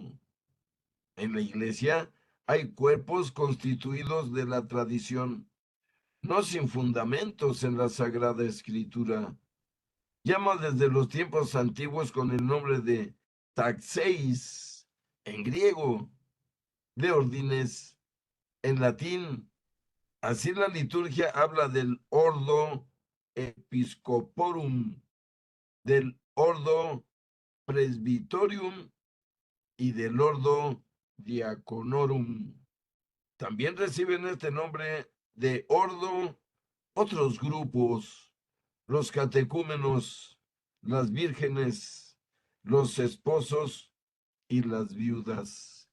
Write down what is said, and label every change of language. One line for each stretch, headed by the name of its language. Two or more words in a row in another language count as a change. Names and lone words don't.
Spanish: En la iglesia hay cuerpos constituidos de la tradición, no sin fundamentos en la Sagrada Escritura. Llama desde los tiempos antiguos con el nombre de taxeis en griego, de órdenes en latín. Así la liturgia habla del
Latin: ordo episcoporum,
Spanish: del
Latin: ordo presbytorium
Spanish: y del
Latin: ordo diaconorum.
Spanish: También reciben este nombre de ordo otros grupos, los catecúmenos, las vírgenes, los esposos y las viudas.